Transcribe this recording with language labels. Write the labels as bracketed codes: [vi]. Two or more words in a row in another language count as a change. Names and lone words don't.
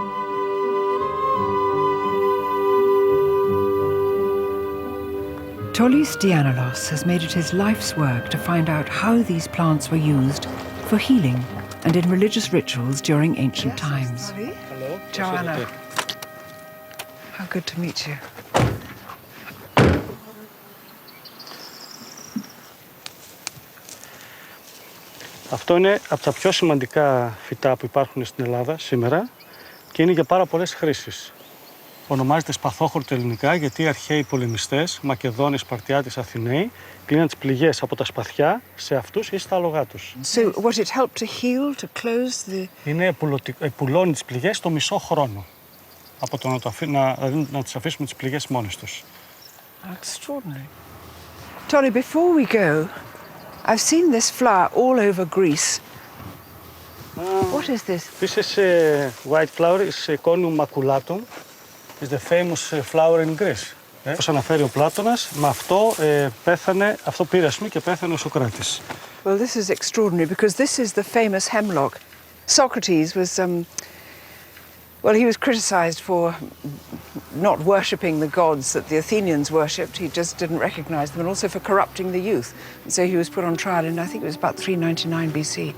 [en] Tollis Dianalos has made it his life's work to find out how these plants were used for healing and in religious rituals during ancient times. Hello. Joanna. How good to meet you. [el] Αυτό είναι από τα πιο σημαντικά φυτά που υπάρχουν στην Ελλάδα σήμερα και είναι για πάρα πολλές χρήσεις. Ονομάζεται σπαθόχορτο ελληνικά γιατί οι αρχαίοι πολεμιστές, Μακεδόνες, Σπαρτιάτες, Αθηναίοι, κλείναν τις πληγές από τα σπαθιά σε αυτούς ή στα άλογά τους. [en] So what it helped to heal, to close the... [el] Είναι επουλώνει τις πληγές το μισό χρόνο. Από το να τις αφήσουμε τις πληγές μόνες τους. [en] Extraordinary. Tolly, before we go, I've seen this flower all over Greece. What is this? This is a white flower, is Conium maculatum. It's the famous flower in Greece. [el] Όπως αναφέρει ο Πλάτωνας, με αυτό πέθανε, αυτό πήρε ας πούμε και πέθανε ο Σωκράτης. [en] Well, this is extraordinary because this is the famous hemlock. Socrates was, well, he was criticized for not worshipping the gods that the Athenians worshipped. He just didn't recognize them, and also for corrupting the youth. And so he was put on trial in, I think it was about 399 BC.